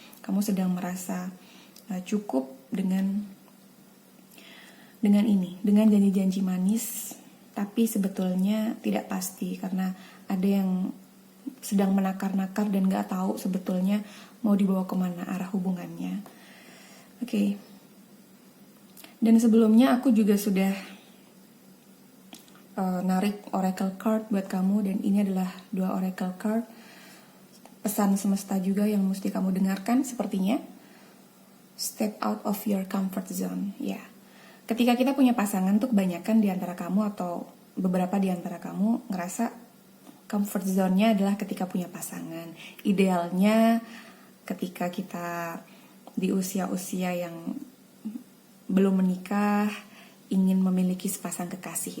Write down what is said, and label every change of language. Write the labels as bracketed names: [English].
[Indonesian] Kamu sedang merasa cukup dengan ini, dengan janji-janji manis, tapi sebetulnya tidak pasti karena ada yang sedang menakar-nakar dan gak tahu sebetulnya mau dibawa kemana arah hubungannya. Oke. Dan sebelumnya aku juga sudah narik oracle card buat kamu, dan ini adalah dua oracle card. Pesan semesta juga yang mesti kamu dengarkan sepertinya. [English] Step out of your comfort zone. Ya. [Indonesian] Ketika kita punya pasangan tuh kebanyakan di antara kamu atau beberapa di antara kamu ngerasa comfort zone-nya adalah ketika punya pasangan. Idealnya ketika kita di usia-usia yang belum menikah, ingin memiliki sepasang kekasih.